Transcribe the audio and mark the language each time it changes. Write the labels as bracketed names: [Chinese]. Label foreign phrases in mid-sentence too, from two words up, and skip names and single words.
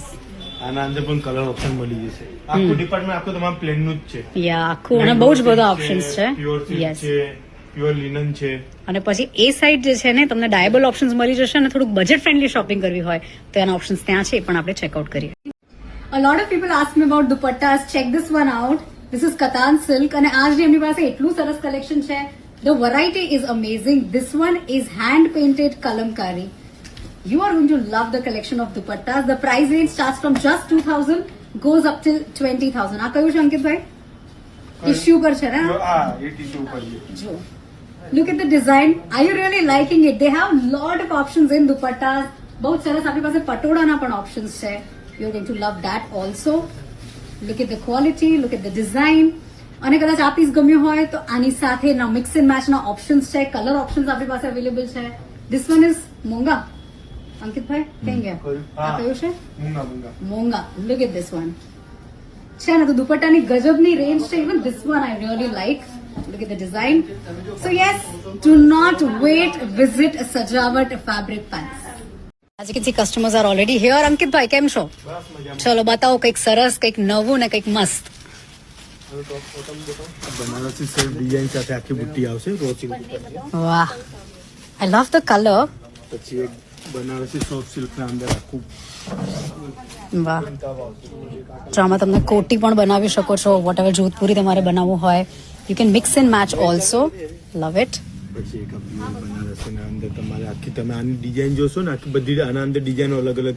[Gujarati] આના અંદર પણ [English] color option [Gujarati] મળી જશે. આખું ડિપાર્ટમેન્ટ આખું તમારું પ્લેન નું જ છે. યા આખું અને બહુ જ બધા ઓપ્શન્સ છે. [English] pure silk [Gujarati] યસ. છે, [English] pure linen [Gujarati] છે. અને પછી એ સાઈડ જે છે ને તમને [English] dyeable options [Gujarati] મળી જશે અને થોડુંક [English] budget friendly [Gujarati] શોપિંગ કરવી હોય તો એના ઓપ્શન્સ ત્યાં છે, એ પણ આપણે ચેકઆઉટ કરીએ. [English] A lot of people ask me about dupattas. Check this one out. This is Katan silk [Gujarati] અને આજ એમની પાસે એટલું સરસ કલેક્શન છે. [English] The variety is amazing. This one is hand painted kalamkari. You are going to love the collection of dupattas. The price range starts from just 2,000, goes up till 20,000. [Gujarati] આ કયું છે અંકિતભાઈ? ટિશ્યુ પર છે ને? હા, એ ટીશ્યુ ઉપર છે. [English] જો look at the design. Are you really liking it? They have lot of options in dupattas. [Gujarati] બહુ જ સરસ આપણી પાસે પટોળાના પણ ઓપ્શન્સ છે. [English] You're going to love that also. Look at the quality, look at the design. [Gujarati] અને કદાચ આ પીસ ગમ્યું હોય તો આની સાથે ના [English] mix and match [Gujarati] ના ઓપ્શન્સ છે, [English] color options [Gujarati] આપણી પાસે અવેલેબલ છે. [English] This one is [Gujarati] મોંગા. અંકિતભાઈ કઈ ગયા? આ કયું છે? મોંગા. [English] Look at this one. [Gujarati] છે ને તો દુપટ્ટાની ગજબની રેન્જ છે. [English] Even this one I really like. Look at the design. So yes, do not wait. Visit Sajawat Fabric Pants. As you can see, customers are already here. Ankit bhai, [Gujarati] કેમ છો? ચલો બતાવો કંઈક સરસ, કંઈક નવું ને કંઈક મસ્ત. બનારસી [English] self design [Gujarati] સાથે આખી બુટ્ટી આવશે [English] raw silk [Gujarati] ઉપર. વાહ, [English] I love the color. [Gujarati] પછી એક બનારસી [English] soft silk [Gujarati] ના અંદર આખું વાહ. તો આમાં તમને કોટી પણ બનાવી શકો છો. [English] whatever Jodhpuri [Gujarati] તમારે બનાવવું હોય, [English] you can mix and match also. Love it. [Gujarati] પછી એક બનારસી ના અંદર તમારે આખી તમે આની ડિઝાઇન જોશો ને આખી બધી આના અંદર ડિઝાઇન અલગ અલગ છે.